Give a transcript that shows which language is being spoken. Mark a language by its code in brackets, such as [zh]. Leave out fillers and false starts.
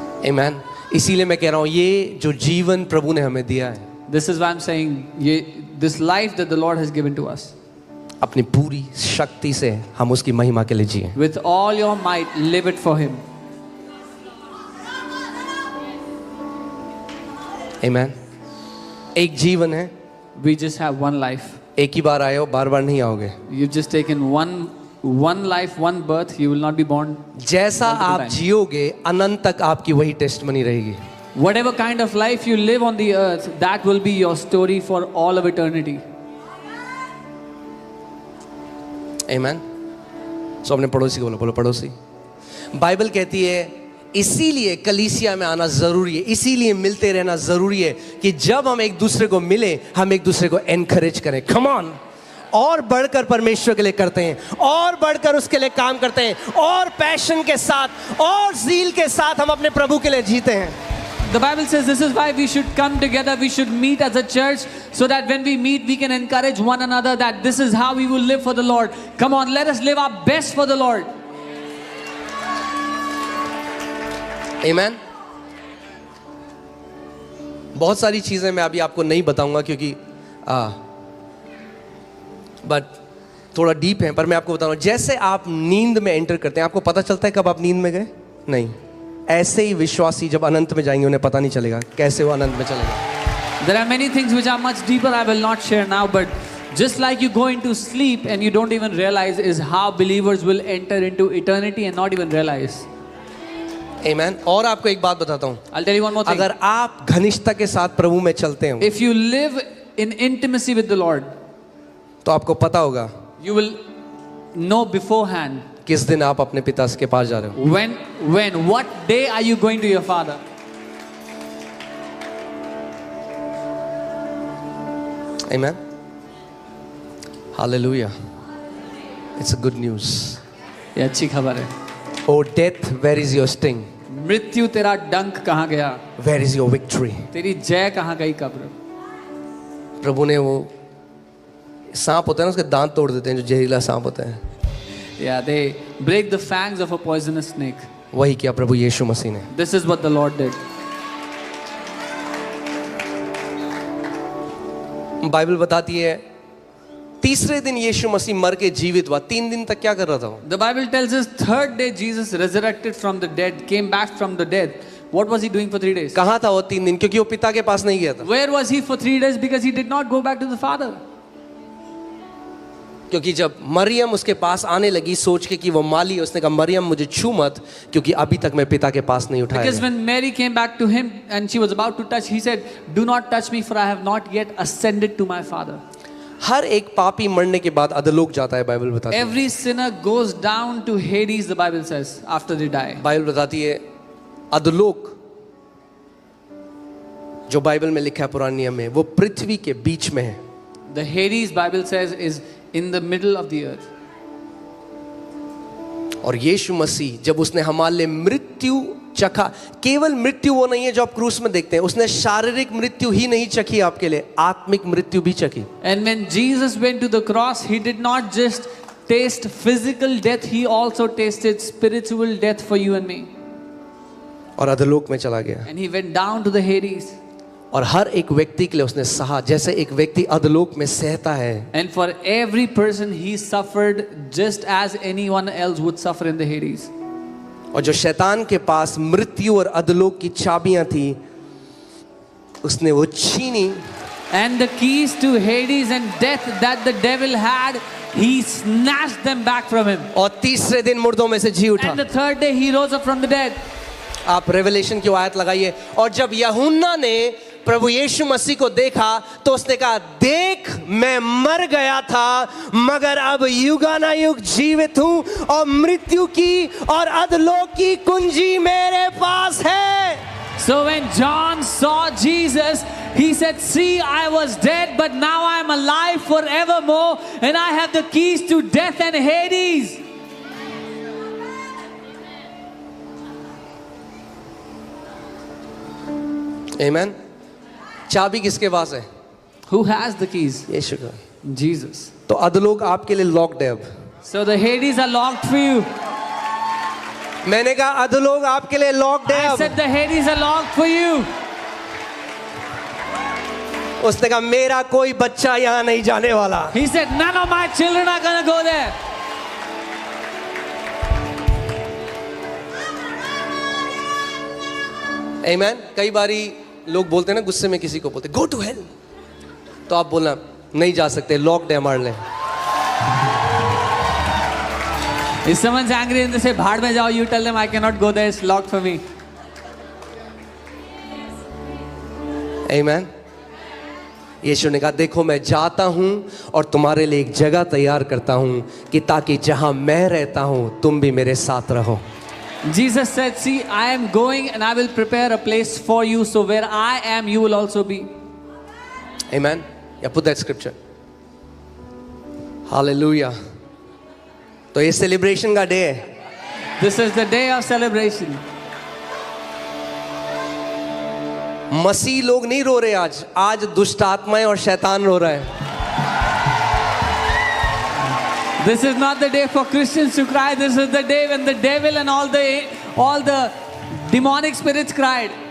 [en] Amen. [hi] इसीलिए मैं कह रहा हूं ये जो जीवन प्रभु ने हमें दिया है, [en] This is why I'm saying, this life that the Lord has given to us, [hi] अपनी पूरी शक्ति से हम उसकी महिमा के लिए जिए. [en] with all your might, live it for Him. [hi] Amen. एक जीवन है, [en] We just have one life. [hi] एक ही बार आए हो, बार बार नहीं आओगे. [en] You've just taken one life, one birth. You will not be born. [hi] जैसा [en] multiple [hi] आप [en] times. [hi] जियोगे अनंत तक आपकी वही टेस्टमनी रहेगी. [en] Whatever kind of life you live on the earth, that will be your story for all of eternity. Amen. [hi] सो अपने पड़ोसी को बोलो पड़ोसी. बाइबल कहती है इसीलिए कलीसिया में आना जरूरी है, इसीलिए मिलते रहना जरूरी है कि जब हम एक दूसरे को मिले हम एक दूसरे को एनकरेज करें. [en] Come on. [hi] और बढ़कर परमेश्वर के लिए करते हैं, और बढ़कर उसके लिए काम करते हैं, और पैशन के साथ और ज़ील के साथ हम अपने प्रभु के लिए जीते हैं. [en] The Bible says this is why we should come together, we should meet as a church, so that when we meet we can encourage one another that this is how we will live for the Lord. Come on, let us live our best for the Lord. Amen. [hi] बहुत सारी चीज़ें मैं अभी आपको नहीं बताऊंगा क्योंकि but थोड़ा डीप है, पर मैं आपको बताऊंगा. जैसे आप नींद में एंटर करते हैं आपको पता चलता है कब आप नींद में गए? नहीं. ऐसे ही विश्वासी जब अनंत में जाएंगे उन्हें पता नहीं चलेगा कैसे वो अनंत में चलेगा. [en] There are many things which are much deeper I will not share now, but just like you go into sleep and you don't even realize is how believers will enter into eternity and not even realize. [hi] Amen. और आपको एक बात बताता हूँ, [en] I'll tell you one more thing. [hi] अगर आप घनिष्ठता के साथ प्रभु में चलते हो [en] If you live in intimacy with the Lord, [hi] तो आपको पता होगा [en] you will know beforehand [hi] किस दिन आप अपने पिता के पास जा रहे हो. [en] what day are you going to your Father. Amen. Hallelujah. It's a good news. [hi] ये अच्छी खबर है. [en] Oh death, where is your sting? [hi] मृत्यु तेरा डंक कहाँ गया? [en] Where is your victory? [hi] तेरी जय कहाँ गई कब्र? प्रभु ने वो सांप होता है ना उसके दांत तोड़ देते हैं जो जहरीला सांप होता है. [en] Yeah, they break the fangs of a poisonous snake. [hi] वही किया प्रभु यीशु मसीह ने. [en] This is what the Lord did. [hi] Bible बताती है तीसरे दिन यीशु मसीह मर के जीवित हुआ. 3 दिन तक क्या कर रहा था वो? [en] The Bible tells us third day Jesus resurrected from the dead, came back from the dead. What was he doing for 3 days? [hi] कहाँ था वो 3 दिन? क्योंकि वो पिता के पास नहीं गया था. [en] Where was he for 3 days? Because he did not go back to the Father. [hi] क्योंकि जब मरियम उसके पास आने लगी सोच के कि वो माली, उसने कहा मरियम मुझे छू मत क्योंकि अभी तक मैं पिता के पास नहीं उठाया. [en] Because when Mary came back to him and she was about to touch, he said, "Do not touch me, for I have not yet ascended to my Father." [hi] हर एक पापी मरने के बाद अधोलोक जाता है. बाइबल बताती है. [en] Every sinner goes down to Hades, the Bible says, after they die. [hi] Bible बताती है अधोलोक जो बाइबल में लिखा है पुराने नियम में वो पृथ्वी के बीच में है. [en] The Hades, Bible says, is in the middle of the earth. [hi] और यीशु मसीह जब उसने हमारे लिए मृत्यु चखा, केवल मृत्यु वो नहीं है जो आप क्रूस में देखते हैं, उसने शारीरिक मृत्यु ही नहीं चखी आपके लिए, आत्मिक मृत्यु भी चखी. [en] And when Jesus went to the cross, he did not just taste physical death, he also tasted spiritual death for you and me. [hi] और अधोलोक में चला गया. [en] And he went down to the Hades. [hi] और हर एक व्यक्ति के लिए उसने सहा जैसे एक व्यक्ति अधोलोक में सहता है. [en] And for every person he suffered just as anyone else would suffer in the Hades. [hi] और जो शैतान के पास मृत्यु और अधोलोक की चाबियां थी उसने वो छीनी [en] And the keys to Hades and death that the devil had, he snatched them back from him. [hi] और तीसरे दिन मुर्दों में से जी उठा. [en] And the third day he rose up from the dead. [hi] आप रेवलेशन की आयत लगाइए. और जब यूहन्ना ने प्रभु यीशु मसीह को देखा तो उसने कहा, देख मैं मर गया था मगर अब युगानुयुग जीवित हूं और मृत्यु की और अधोलोक की कुंजी मेरे पास है. [en] So when John saw Jesus, he said, see, I was dead, but now I am alive forevermore, and I have the keys to death and Hades. [hi] Amen. चाबी किसके पास है? [en] Who has the keys? [hi] यीशु का. [en] Jesus. [hi] तो अधोलोक आपके लिए locked है अब. [en] So the Hades are locked for you. [hi] मैंने कहा अधोलोक आपके लिए लॉक्ड है [en] I [hi] अब. [en] said the Hades are locked for you. [hi] उसने कहा मेरा कोई बच्चा यहाँ नहीं जाने वाला. [en] He said, none of my children are going to go there. Amen. [hi] कई बारी लोग बोलते हैं ना, गुस्से में किसी को बोलते [en] go to hell, [hi] तो आप बोलना नहीं जा सकते, लॉक्ड है हमारे लिए. [en] If someone's angry and they say, [hi] भाड़ में जाओ, [en] you tell them, I cannot go there, it's locked for me. Amen. [hi] यीशु ने कहा देखो मैं जाता हूं और तुम्हारे लिए एक जगह तैयार करता हूं कि ताकि जहां मैं रहता हूं तुम भी मेरे साथ रहो. [en] Jesus said, see, I am going and I will prepare a place for you, so where I am, you will also be. Amen. Yeah, put that scripture. Hallelujah. [hi] तो ये सेलिब्रेशन का डे है. [en] This is the day of celebration. [hi] मसीह लोग नहीं रो रहे आज. आज दुष्ट आत्माएं और शैतान रो रहा है. [en] This is not the day for Christians to cry. This is the day when the devil and all the demonic spirits cried.